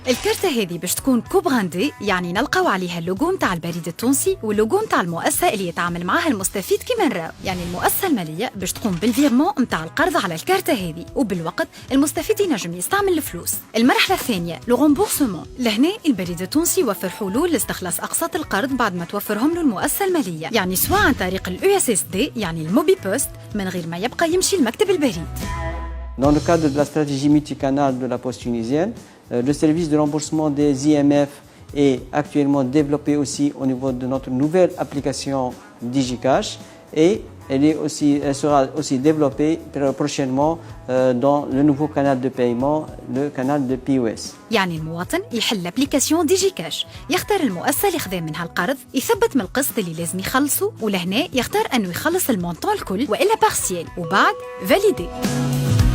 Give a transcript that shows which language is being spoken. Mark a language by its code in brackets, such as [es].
[ar] الكارته هذه باش تكون كوبراندي، يعني نلقاو عليها اللوجو نتاع البريد التونسي واللوجو نتاع المؤسسه اللي يتعامل معها المستفيد كيما نراو، يعني المؤسسه الماليه باش تقوم بالفيرمون نتاع القرض على الكارته هذه، وبالوقت المستفيد ينجم يستعمل الفلوس. المرحله الثانيه لو رومبورسمون، لهنا البريد التونسي يوفر حلول لاستخلاص اقساط القرض بعد ما توفرهم له المؤسسه الماليه، يعني سواء عن طريق الاو اس اس دي يعني الموبي بوست من غير ما يبقى يمشي لمكتب البريد. [fr] Dans le cadre de la stratégie multicanal de la Poste tunisienne, le service de remboursement des IMF est actuellement développé aussi au niveau de notre nouvelle application DigiCash et elle sera aussi développée prochainement dans le nouveau canal de paiement, le canal de POS. [ar] يعني المواطن يحل ابليكاسيون ديجي كاش، يختار المؤسسه اللي خذا منها القرض، يثبت من القسط اللي لازم يخلصه، ولهنا يختار انه يخلص المونطون الكل والا بارسيال، وبعد فاليدي.